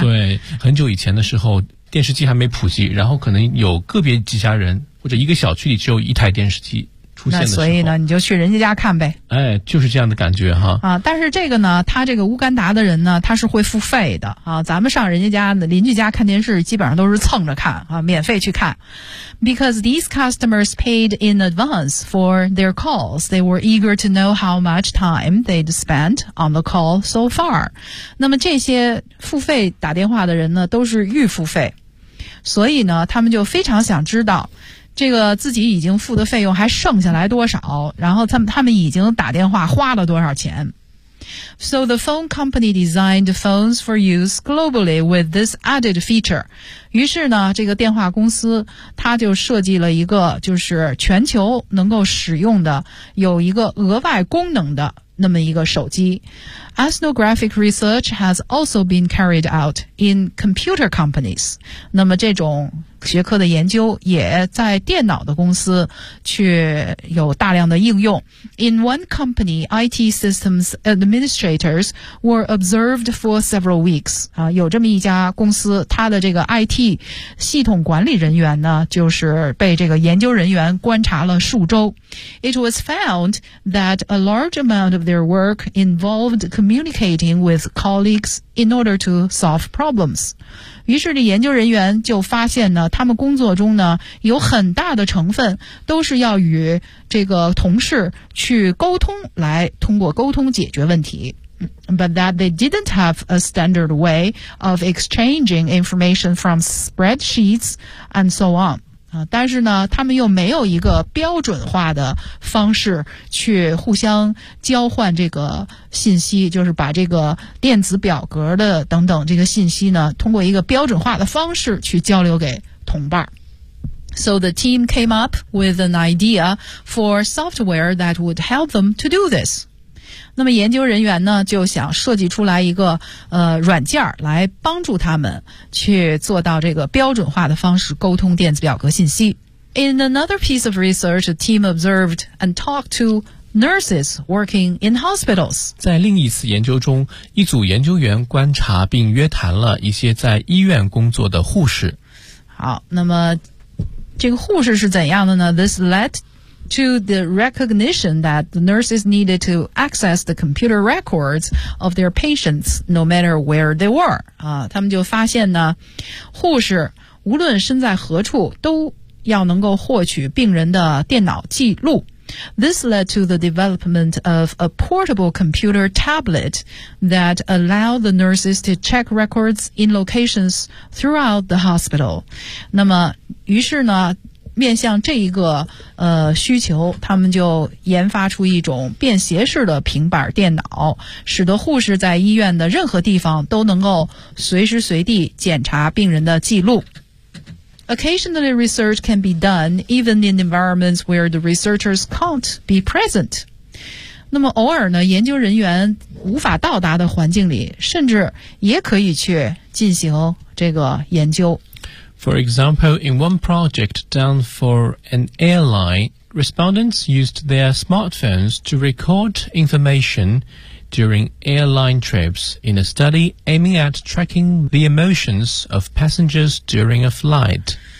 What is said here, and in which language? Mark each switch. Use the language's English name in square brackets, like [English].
[Chinese] 对，很久以前的时候电视机还没普及，然后可能有个别几家人或者一个小区里只有一台电视机。那所以呢你就去人家家看呗。哎，就是这样的感觉哈。啊，但是这个呢他这个乌干达的人呢他是会付费的啊，咱们上人家家的邻居家看电视基本上都是蹭着看啊，免费去看。 [English] Because these customers paid in advance for their calls, they were eager to know how much time they'd spent on the call so far. [Chinese] 那么这些付费打电话的人呢都是预付费。所以呢他们就非常想知道这个自己已经付的费用还剩下来多少，然后他们已经打电话花了多少钱。 [English] So the phone company designed phones for use globally with this added feature. [Chinese] 于是呢这个电话公司它就设计了一个就是全球能够使用的有一个额外功能的那么一个手机。 [English] Ethnographic research has also been carried out in computer companies. [Chinese] 那么这种学科的研究也在电脑的公司去有大量的应用。 [English] In one company, IT systems administrators were observed for several weeks. [Chinese] 有这么一家公司，它的这个 IT 系统管理人员呢，就是被这个研究人员观察了数周。 [English] It was found that a large amount of their work involved communicating with colleagues in order to solve problems. [Chinese] 于是这研究人员就发现呢他们工作中呢有很大的成分都是要与这个同事去沟通来通过沟通解决问题。 [English] But that they didn't have a standard way of exchanging information from spreadsheets and so on. [Chinese] 但是呢他们又没有一个标准化的方式去互相交换这个信息，就是把这个电子表格的等等这个信息呢通过一个标准化的方式去交流给同伴。 [English] So the team came up with an idea for software that would help them to do this. [Chinese] 那么研究人员呢就想设计出来一个软件来帮助他们去做到这个标准化的方式沟通电子表格信息。 [English] In another piece of research, a team observed and talked to nurses working in hospitals. [Chinese] 在另一次研究中，一组研究员观察并约谈了一些在医院工作的护士。好，那么这个护士是怎样的呢？ [English] This led to the recognition that the nurses needed to access the computer records of their patients no matter where they were. [Chinese] 他们就发现呢，护士无论身在何处都要能够获取病人的电脑记录。 [English] This led to the development of a portable computer tablet that allowed the nurses to check records in locations throughout the hospital. [Chinese] 那么于是呢，面向这一个需求，他们就研发出一种便携式的平板电脑，使得护士在医院的任何地方都能够随时随地检查病人的记录。 [English] Occasionally, research can be done even in environments where the researchers can't be present. [Chinese] 那么偶尔呢，研究人员无法到达的环境里，甚至也可以去进行这个研究。 [English] For example, in one project done for an airline, respondents used their smartphones to record information during airline trips in a study aiming at tracking the emotions of passengers during a flight.